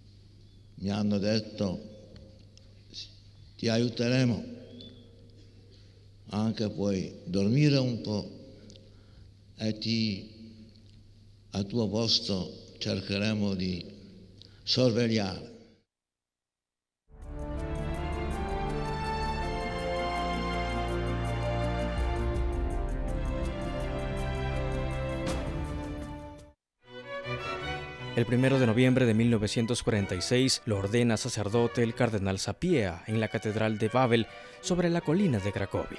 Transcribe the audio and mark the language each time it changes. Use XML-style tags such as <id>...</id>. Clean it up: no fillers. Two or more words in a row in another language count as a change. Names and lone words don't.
<it>Mi hanno detto, ti aiuteremo, anche puoi dormire un po' e al tuo posto cercheremo di sorvegliare.</it> <es>El 1 de noviembre de 1946 lo ordena sacerdote el cardenal Sapieha en la Catedral de Wawel sobre la colina de Cracovia.</es>